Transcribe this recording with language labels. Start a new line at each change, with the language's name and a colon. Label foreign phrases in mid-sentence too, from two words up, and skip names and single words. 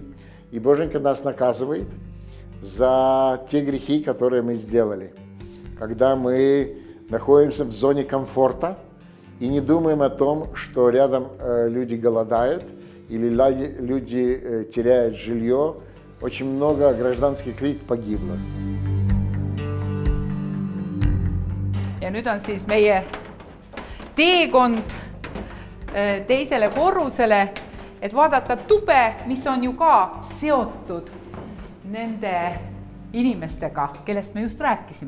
Russian: И Боженька нас наказывает за те грехи, которые мы сделали. Когда мы находимся в зоне комфорта и не думаем о том, что рядом люди голодают или люди теряют жилье. Очень много гражданских лиц погибло.
Estonian: Ja nüüd on siis meie teekond teisele korrusele, et vaadata tube, mis on ju ka seotud nende inimestega, kellest me just rääkisime.